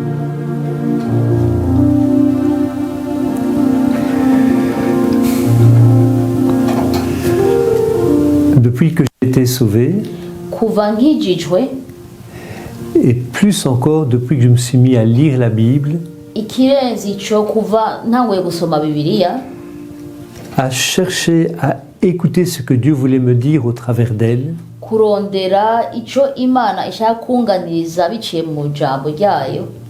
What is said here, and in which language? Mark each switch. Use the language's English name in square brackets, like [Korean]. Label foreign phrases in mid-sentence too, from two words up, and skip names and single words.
[French] Depuis que j'ai été sauvé, [Rundi] Kuva nkijijwe, [French] et plus encore depuis que je me suis mis à lire la Bible, [Rundi] ikirenze ico kuva ntanguye gusoma Bibiliya, [French] à chercher à écouter ce que Dieu voulait me dire au travers d'elle, [Rundi] kurondera ico Imana ishaka kunganiriza biciye mu jambo ryayo.